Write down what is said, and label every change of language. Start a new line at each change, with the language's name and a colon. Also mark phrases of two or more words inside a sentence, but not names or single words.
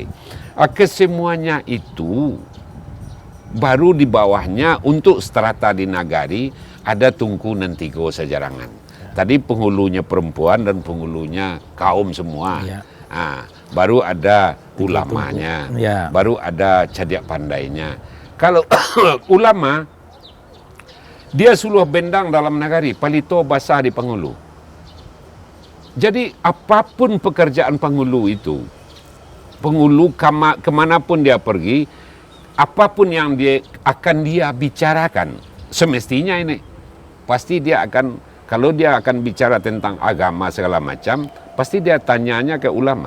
Indonesian: Kesemuanya itu baru di bawahnya untuk strata di nagari ada Tungku Nentigo Sejarangan. Tadi penghulunya perempuan dan penghulunya kaum semua. Ya. Baru ada ulamanya, Ya. baru ada cadiak pandainya.
Minangkabau: Kalau ulama, dia suluh bendang dalam nagari, palito basah di penghulu. Jadi apapun pekerjaan penghulu itu, penghulu kemanapun dia pergi, apapun yang dia bicarakan, semestinya ini pasti dia akan, kalau dia akan bicara tentang agama segala macam, pasti dia tanyanya ke ulama.